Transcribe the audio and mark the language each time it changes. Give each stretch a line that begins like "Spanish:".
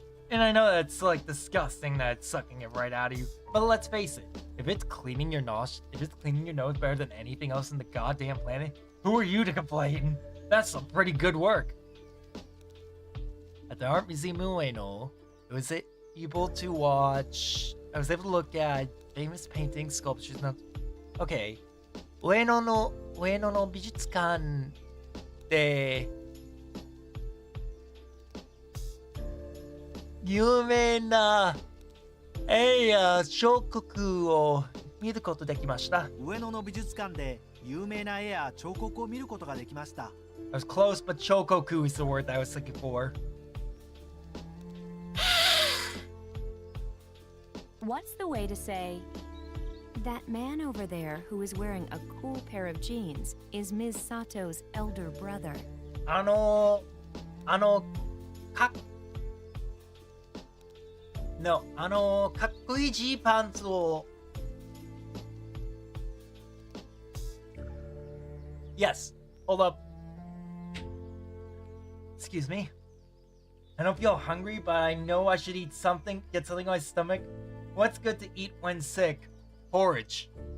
English: And I know that's like disgusting that it's sucking it right out of you, but let's face it, if it's cleaning your nose better than anything else in the goddamn planet, who are you to complain? That's some pretty good work. At the Art Museum Ueno, I was able to look at famous paintings, sculptures, okay. Ueno no
Japanese: 上野の美術館で有名な絵や彫刻を見ることできました。上野の美術館で有名な絵や彫刻を見ることができました。
English: I was close, but chokoku is the word I was looking for. What's the way to say, that man over there who is wearing a cool pair of jeans is Ms. Sato's elder brother?
Japanese: かっこいいジーパンツを
English: Yes, hold up. Excuse me. I don't feel hungry, but I know I should eat something, get something in my stomach. What's good to eat when sick? Porridge.